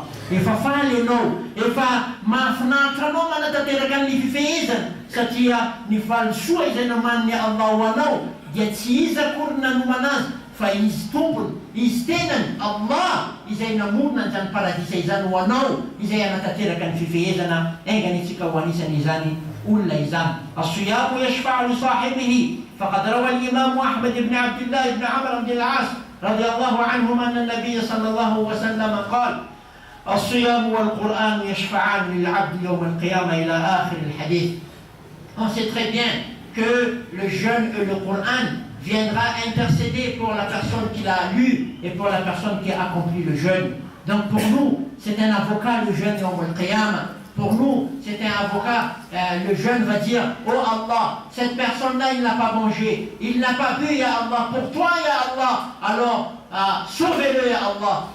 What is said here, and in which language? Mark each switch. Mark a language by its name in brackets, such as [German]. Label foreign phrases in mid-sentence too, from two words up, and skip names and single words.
[Malagasy] Efa faly ianao, efa mahafinaritra anao manatanteraka amin'ny fifehezana satria ny valisoa izay naman'ny Allah ho anao dia tsy izy akory nanomana azy fa izy tompony, izy tenany Allah izay namorona an'izany paradisa izany ho anao izay anatanteraka ny fifehezana. Engany antsika ho anisany izany olona izany. [Arabic] الصيام يشفع لصاحبه فقد روى الإمام أحمد بن عبد الله بن عمرو بن العاص رضي الله عنهم أن النبي صلى الله وسلم قال الصيام والقرآن يشفعان للعبد يوم القيامة إلى آخر الحديث. [French] On sait très bien que le jeûne et le Coran viendra intercéder pour la personne qui l'a lu et pour la personne qui a accompli le jeûne. Donc pour nous, c'est un avocat le jeûne [Arabic] يوم القيامة. [French] Pour nous, c'est un avocat, le jeûne va dire, oh Allah, cette personne-là, il n'a pas mangé, il n'a pas bu, [Arabic] يا الله, [French] pour toi, [Arabic] يا الله, [French] alors sauvez-le, [Arabic] يا الله.